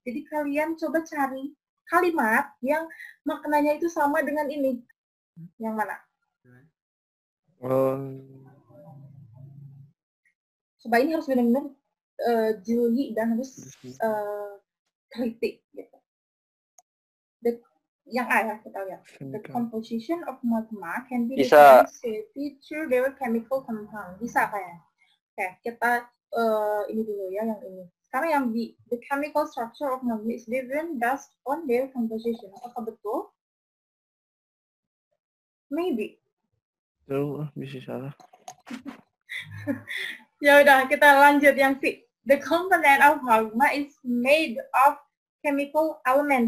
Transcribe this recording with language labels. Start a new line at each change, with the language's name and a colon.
Indonesian: Jadi kalian coba cari kalimat yang maknanya itu sama dengan ini. Yang mana? Coba ini harus benar-benar jeli dan harus kritik gitu. yang A ya, kita lihat.
English: The composition of magma can be
Indonesian: Bisa.
English: defined through their chemical compound.
Indonesian: Bisa kayak. Oke, kita ini dulu ya yang ini. Sekarang yang B,
English: the chemical structure of magma is different based on their composition.
Indonesian: Apakah betul?
English: Maybe.
Indonesian: Jauh bisa salah. Ya udah, kita lanjut yang C.
English: The component of magma is made of chemical element.